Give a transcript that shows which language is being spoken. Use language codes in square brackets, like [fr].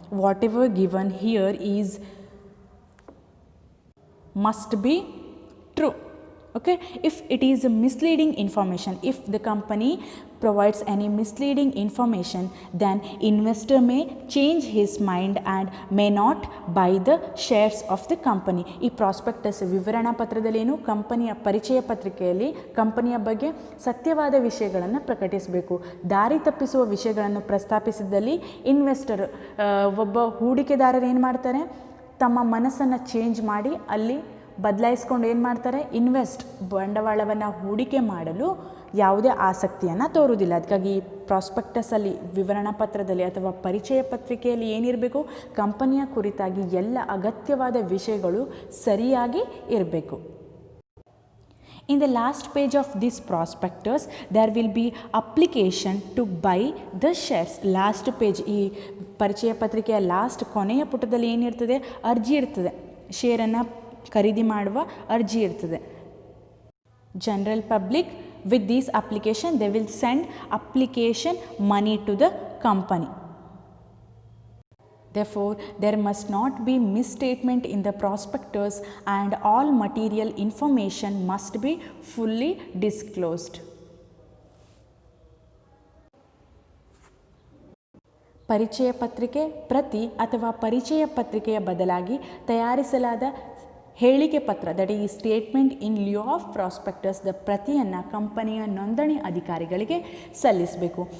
[en] Whatever given here must be true. Okay, if it is misleading information, if the company provides any misleading information, then investor may change his mind and may not buy the shares of the company. [kn] ಈ prospectus ವಿವರಣಾ ಪತ್ರದಲ್ಲೇನು? ಕಂಪನಿಯ ಪರಿಚಯ ಪತ್ರಿಕೆಯಲ್ಲಿ ಕಂಪನಿಯ ಬಗ್ಗೆ ಸತ್ಯವಾದ ವಿಷಯಗಳನ್ನು ಪ್ರಕಟಿಸಬೇಕು. ದಾರಿ ತಪ್ಪಿಸುವ ವಿಷಯಗಳನ್ನು ಪ್ರಸ್ತಾಪಿಸಿದಲ್ಲಿ ಇನ್ವೆಸ್ಟರ್ ಒಬ್ಬ ಹೂಡಿಕೆದಾರರು ಏನು ಮಾಡ್ತಾರೆ? ತಮ್ಮ ಮನಸ್ಸನ್ನು ಚೇಂಜ್ ಮಾಡಿ ಅಲ್ಲಿ ಬದಲಾಯಿಸ್ಕೊಂಡು ಏನು ಮಾಡ್ತಾರೆ? ಬಂಡವಾಳವನ್ನು ಹೂಡಿಕೆ ಮಾಡಲು ಯಾವುದೇ ಆಸಕ್ತಿಯನ್ನು ತೋರುವುದಿಲ್ಲ. ಅದಕ್ಕಾಗಿ ಪ್ರಾಸ್ಪೆಕ್ಟಸಲ್ಲಿ, ವಿವರಣಾ ಪತ್ರದಲ್ಲಿ ಅಥವಾ ಪರಿಚಯ ಪತ್ರಿಕೆಯಲ್ಲಿ ಏನಿರಬೇಕು? ಕಂಪನಿಯ ಕುರಿತಾಗಿ ಎಲ್ಲ ಅಗತ್ಯವಾದ ವಿಷಯಗಳು ಸರಿಯಾಗಿ ಇರಬೇಕು. [en] In the last page of this prospectus, there will be application to buy the shares. Last page, [kn] ಈ ಪರಿಚಯ ಪತ್ರಿಕೆಯ ಲಾಸ್ಟ್ ಕೊನೆಯ ಪುಟದಲ್ಲಿ ಏನಿರ್ತದೆ? ಅರ್ಜಿ ಇರ್ತದೆ. ಶೇರನ್ನು ಖರೀದಿ ಮಾಡುವ ಅರ್ಜಿ ಇರ್ತದೆ. [en] General public with this application, they will send application money to the company. Therefore, there must not be misstatement in the prospectus and all material information must be fully disclosed. [kn] ಪರಿಚಯ ಪತ್ರಿಕೆ ಪ್ರತಿ ಅಥವಾ ಪರಿಚಯ ಪತ್ರಿಕೆಯ ಬದಲಾಗಿ ತಯಾರಿಸಲಾದ ಹೇಳಿಕೆ ಪತ್ರ, [en] that ಈ statement in lieu of prospectus, [kn] the ಪ್ರತಿಯನ್ನು ಕಂಪನಿಯ ನೋಂದಣಿ ಅಧಿಕಾರಿಗಳಿಗೆ ಸಲ್ಲಿಸಬೇಕು.